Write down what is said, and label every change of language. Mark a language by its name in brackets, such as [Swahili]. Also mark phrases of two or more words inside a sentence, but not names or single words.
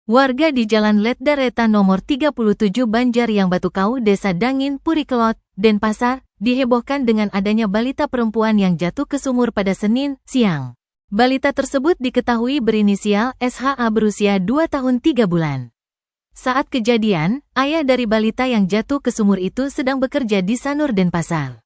[Indonesian] Warga di Jalan Letdareta nomor 37 Banjaryang Batukau, Desa Dangin, Purikelot, Denpasar, dihebohkan dengan adanya balita perempuan yang jatuh ke sumur pada Senin siang. Balita tersebut diketahui berinisial SHA berusia 2 tahun 3 bulan. Saat kejadian, ayah dari balita yang jatuh ke sumur itu sedang bekerja di Sanur Denpasar.